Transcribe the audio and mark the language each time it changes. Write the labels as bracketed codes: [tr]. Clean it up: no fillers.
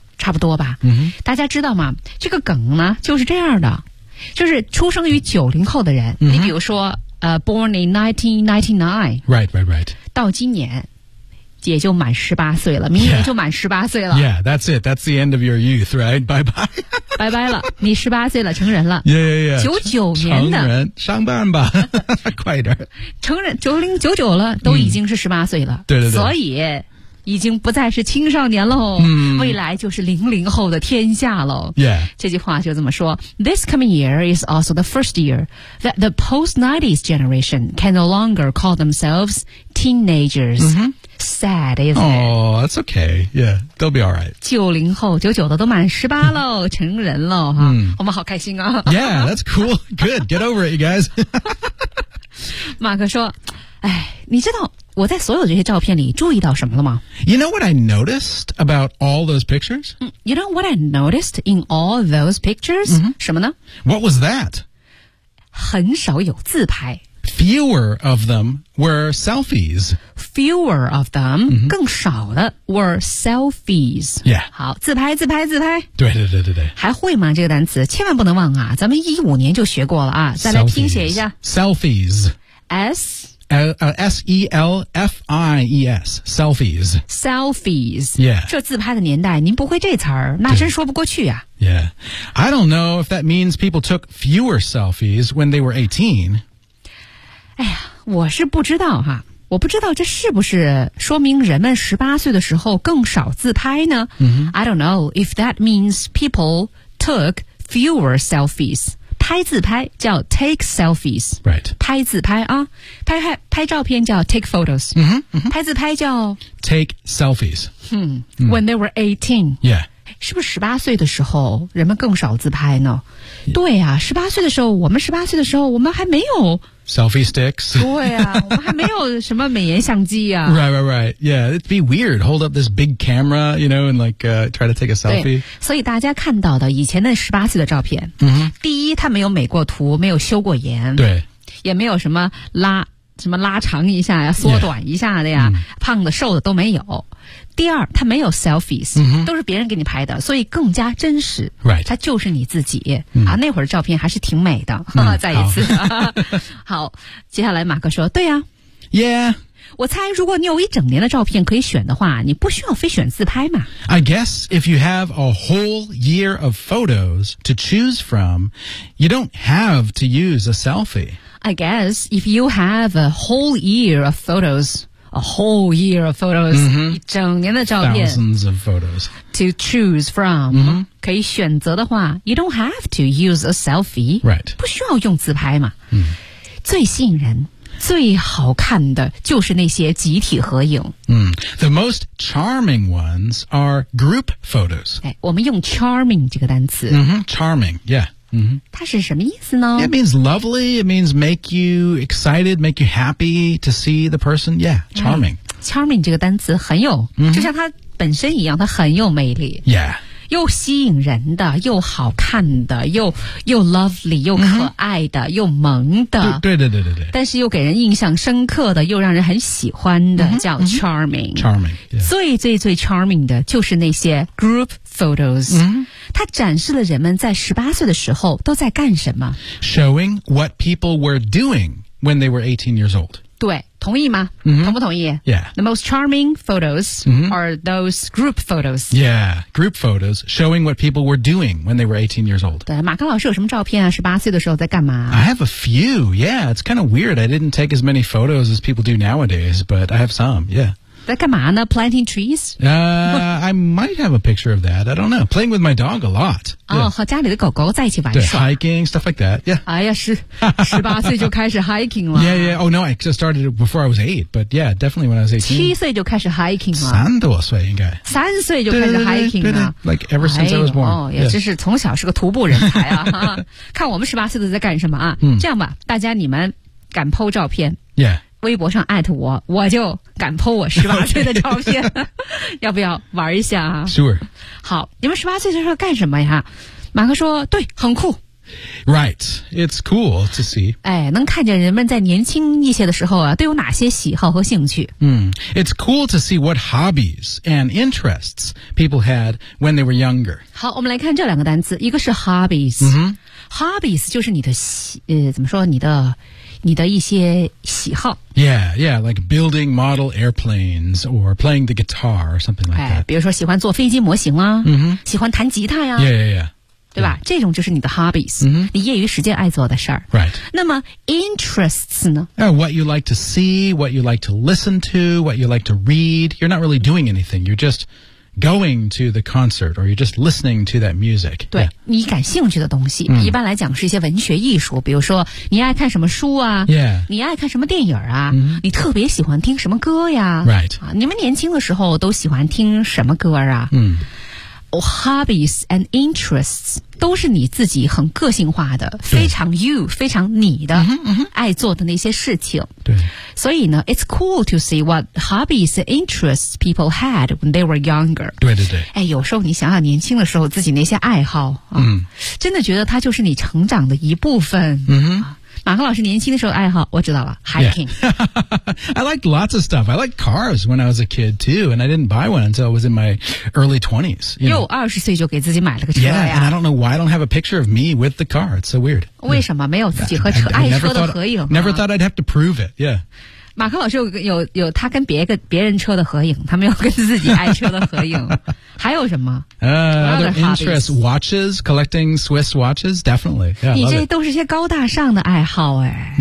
[zh] 差不多吧、大家知道吗这个梗呢就是这样的就是出生于90后的人、你比如说 [en] born in 1999 right [zh] 到今年也就满18岁了明年就满18岁了 [en] yeah that's it that's the end of your youth right bye [zh] 了你18岁了成人了 [en] yeah [zh] 99年的成人上班吧快点成人9099了都已经是18岁了、对所以已经不再是青少年喽、未来就是00后的天下喽、这句话就这么说 [en] This coming year is also the first year that the post-90s generation can no longer call themselves teenagers、Sad, isn't it? Oh, that's okay. Yeah, they'll be all right. 90后99的都满18喽成人喽、我们好开心啊 Yeah, that's cool. Good, get over it, you guys. 马克说哎，你知道我在所有这些照片里注意到什么了吗 You know what I noticed about all those pictures? You know what I noticed in all those pictures?、 [zh] 什么呢 [en] What was that? [zh] 很少有自拍。 [en] Fewer of them were selfies. Fewer of them,、mm-hmm. [zh] 更少的 [en] were selfies. Yeah. [zh] 好，自拍自拍自拍。对对对对对。还会吗这个单词？千万不能忘啊，咱们15年就学过了啊。再来拼写一下。 [en] Selfies. S? S-E-L-F-I-E-S Selfies Selfies Yeah [zh] 这自拍的年代您不会这词儿那真说不过去啊 [en] Yeah I don't know if that means people took fewer selfies when they were 18 [zh] 哎呀我是不知道哈我不知道这是不是说明人们18岁的时候更少自拍呢、 [en] mm-hmm. I don't know if that means people took fewer selfies [zh] 拍自拍叫 [en] take selfies、 right. [zh] 拍自拍啊 拍照片叫 [en] take photos、 mm-hmm, mm-hmm. [zh] 拍自拍叫 [en] take selfies、 mm-hmm. When they were 18、 yeah. [zh] 是不是18岁的时候人们更少自拍呢、yeah. 对啊18岁的时候我们18岁的时候我们还没有 [en] selfie sticks [zh] 对啊我们还没有什么美颜相机啊 [en] right right right yeah it'd be weird hold up this big camera you know and like、try to take a selfie [zh] 对所以大家看到的以前的18岁的照片、 [en] mm-hmm. [zh] 第一他没有美过图没有修过颜对也没有什么拉长一下呀缩短一下的呀、yeah. 胖的瘦的都没有第二他没有 selfies、 [en] mm-hmm. [zh] 都是别人给你拍的所以更加真实、 [en] right. [zh] 他就是你自己、mm. 啊，那会儿照片还是挺美的、 [en] mm. [zh] 再一次 好接下来马克说对呀、 [en] 啊、Yeah [zh] 我猜如果你有一整年的照片可以选的话你不需要非选自拍嘛 [en] I guess if you have a whole year of photos to choose from you don't have to use a selfie I guess if you have a whole year of photos, a whole year of photos,、 mm-hmm. [zh] 一整年的照片 [en] thousands of photos, to choose from,、 mm-hmm. [zh] 可以选择的话 [en] you don't have to use a selfie, right? [zh] 不需要用自拍嘛、 [en] mm-hmm. [zh] 最吸引人最好看的就是那些集体合影、 [en] mm-hmm. The most charming ones are group photos. [zh] 我们用 charming 这个单词、 [en] mm-hmm. Charming, yeah. Mm-hmm. [zh] 它是什么意思呢 [en] It means lovely, it means make you excited, make you happy to see the person. Yeah, charming.、 [zh] Mm-hmm. Charming 这个单词很有、 [en] mm-hmm. [zh] 就像它本身一样它很有魅力。 [en] Yeah. [zh] 又吸引人的又好看的 又 lovely, 又可爱的、mm-hmm. 又萌的。对对对对对。但是又给人印象深刻的又让人很喜欢的、 mm-hmm. 叫 charming.、 [en] Mm-hmm. Charming.、Yeah. [zh] 最最最 charming 的就是那些 group photos.、 [en] Mm-hmm. [zh] 它展示了人们在18岁的时候都在干什么 [en] Showing what people were doing when they were 18 years old [zh] 对同意吗、 [en] mm-hmm. [zh] 同不同意 [en] Yeah The most charming photos、 mm-hmm. are those group photos Yeah, group photos showing what people were doing when they were 18 years old [zh] 对马克老师有什么照片啊18岁的时候在干嘛 [en] I have a few, yeah It's kind of weird I didn't take as many photos as people do nowadays But I have some, yeah [zh] 在干嘛呢 [en] Planting trees? I might have a picture of that. I don't know. Playing with my dog a lot. [zh] 哦、yeah. 和家里的狗狗在一起玩耍。 [en] 对 hiking, stuff like that. Yeah. [zh] 哎呀是18岁就开始 hiking 了。 [en] Yeah, yeah. Oh no, I just started before I was 8. But yeah, definitely when I was 18. [zh] 7岁就开始 hiking 了。三多岁应该。三岁就开始 hiking 了。 [en] Like ever since、 [zh] 哎、 [en] I was born. [zh] 哦、yeah. 也真是从小是个徒步人才啊。看我们18岁的在干什么啊。这样吧大家你们敢 po 照片。 [en] Yeah. [zh] 微博上 at 我我就敢 po 我18岁的照片、okay. 要不要玩一下、啊、 [en] Sure [zh] 好你们18岁的时候干什么呀马克说对很酷 [en] Right It's cool to see [zh] 哎，能看见人们在年轻一些的时候啊，都有哪些喜好和兴趣、 [en] mm. It's cool to see what hobbies and interests people had when they were younger [zh] 好我们来看这两个单词一个是 hobbies、 [en] mm-hmm. [zh] Hobbies 就是你的怎么说你的一些喜好 [en] Yeah, yeah, like building model airplanes or playing the guitar or something like that [zh] 比如说喜欢做飞机模型啊、 mm-hmm. 喜欢弹吉他呀、 [en] 啊、Yeah, yeah, yeah [zh] 对吧、 [en] yeah. [zh] 这种就是你的 hobbies、 [en] mm-hmm. [zh] 你业余时间爱做的事儿 [en] Right [zh] 那么 interests 呢 [en] What you like to see, what you like to listen to, what you like to read You're not really doing anything, you're justgoing to the concert or you're just listening to that music [zh] 对、yeah. 你感兴趣的东西、 [en] mm. [zh] 一般来讲是一些文学艺术比如说你爱看什么书啊、 [en] yeah. [zh] 你爱看什么电影啊、 [en] mm. [zh] 你特别喜欢听什么歌呀 [en] right、 [zh] 啊、你们年轻的时候都喜欢听什么歌啊、 [en] mm. [zh] oh, [en] hobbies and interests [zh] 都是你自己很个性化的非常 you 非常你的、 [en] mm-hmm, mm-hmm. [zh] 爱做的那些事情对所以呢 [en] it's cool to see what hobbies and interests people had when they were younger. [zh] 对对对。哎有时候你想想年轻的时候自己那些爱好、啊嗯、真的觉得它就是你成长的一部分。嗯哼。马克老师年轻的时候爱好，我知道了 ，hiking。 [en] Yeah. I liked lots of stuff. I liked cars when I was a kid too, and I didn't buy one until I was in my early 20s. You know, [zh] 20岁就给自己买了个车呀。 [en] Yeah, and I don't know why I don't have a picture of me with the car. It's so weird. [zh] 为什么没有自己和车爱车的合影 [en] ？Never thought I'd have to prove it. Yeah. [zh] 马克老师有他跟别人车的合影，他没有跟自己爱车的合影。还有什么？ [en] Other interests, watches, collecting Swiss watches, definitely. Yeah, [zh] 你这都是些高大上的爱好哎。